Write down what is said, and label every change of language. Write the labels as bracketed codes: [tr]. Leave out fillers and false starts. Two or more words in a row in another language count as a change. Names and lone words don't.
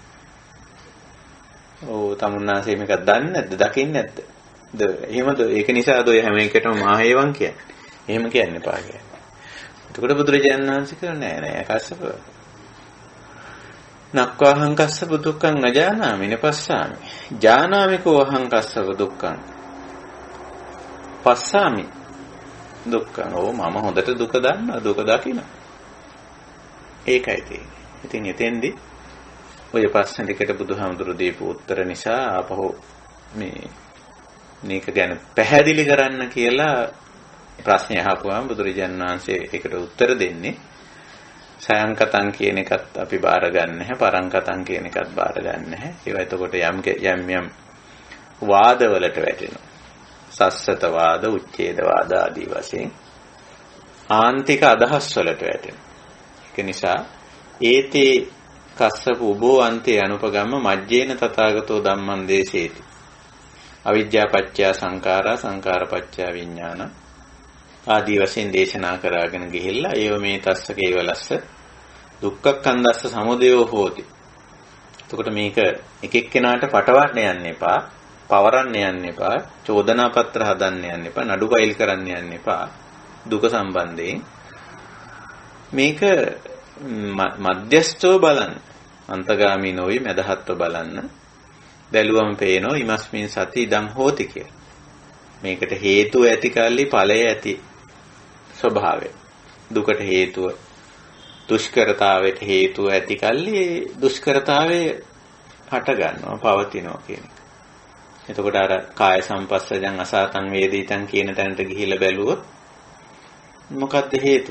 [si] ඕ තමුන්නාන්සේ මේක දන්නේ නැද්ද? දකින්නේ නැද්ද? එහෙමද? ඒක නිසාද ඔය හැම එකටම මාහේවන් කියන්නේ. එහෙම කියන්න එපා කියන්නේ. එතකොට බුදුරජාණන් වහන්සේ කියන්නේ නෑ කස්සප. [pi] නක්වාහං කස්සප දුක්ඛං නජානාමි නපස්සාමි. ජානාමිකෝ අහං කස්සප දුක්ඛං. පස්සාමි දුක්ඛං. [si] ඕ මම හොඳට දුක දන්නවා, දුක දකිනවා. ඒකයි තියෙන්නේ. ඉතින් එතෙන්දී ඔය ප්‍රශ්න ටිකට බුදුහාමුදුරු දීපු උත්තර නිසා ආපහු මේක ගැන පැහැදිලි කරන්න කියලා ප්‍රශ්නය අහපුවාම බුදුරජාණන් වහන්සේ ඒකට උත්තර දෙන්නේ සයංකතං කියන එකත් අපි බාර ගන්න නැහැ, පරංකතං කියන එකත් බාර ගන්න නැහැ. ඒවා එතකොට යම් වාදවලට වැටෙනවා. සස්සත වාද, උච්ඡේද වාද ආදී වශයෙන් ආන්තික අදහස් වලට වැටෙනවා. ඒක නිසා [pi] ඒතේ කස්සප උබෝ අන්තේ අනුපගම්ම මජ්ජේන තථාගතෝ ධම්මං දේශේති. අවිජ්ජා පත්‍ය සංඛාරා, සංඛාර පත්‍ය විඥාන [si] ආදී වශයෙන් දේශනා කරගෙන ගිහිල්ලා ඒව මේ [pi] තස්ස කේවලස්ස දුක්ඛක්ඛන්දස්ස සමුදයෝ හෝති. [si] එතකොට මේක එක එක්කෙනාට පටවන්න යන්න එපා, පවරන්න යන්න එපා, චෝදනා පත්‍ර හදන්න යන්න එපා, නඩු ෆයිල් කරන්න යන්න එපා. දුක සම්බන්ධයෙන් මේක මධ්‍යස්ථව බලන්න, අන්තගාමී නොවි මදහත්ව බලන්න. බැලුවම පේනවා [pi] ඉමස්මින් සති ඉදං හෝති [si] කියලා. මේකට හේතුව ඇති කල්ලි ඵලය ඇති ස්වභාවය. දුකට හේතුව, දුෂ්කරතාවයට හේතුව ඇති කල්ලි දුෂ්කරතාවේ හට ගන්නවා, පවතිනවා කියන එක. එතකොට අර [pi] කාය සම්පස්සජං අසාතං වේදිතං [si] කියන තැනට ගිහිල්ලා බැලුවොත් මොකක්ද හේතුව?